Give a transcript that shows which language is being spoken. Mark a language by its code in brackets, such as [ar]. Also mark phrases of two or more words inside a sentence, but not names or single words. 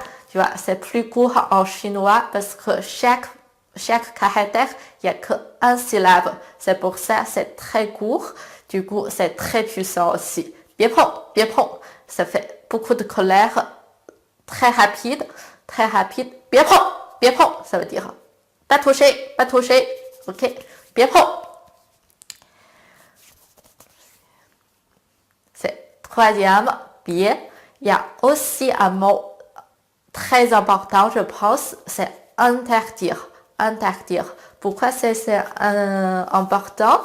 [fr] Tu vois, c'est plus court en chinois parce que chaque caractère, il n'y a qu'un syllabe. C'est pour ça, c'est très court. Du coup, c'est très puissant aussi. [zh] 别碰 [fr] ça fait beaucoup de colère, très rapide. [zh] 别碰 [fr] ça veut dire pas toucher. OK? [zh] 别碰 [fr] c'est troisième, 别. Il y a aussi un mot très important, je pense, c'est interdire. Pourquoi c'est important?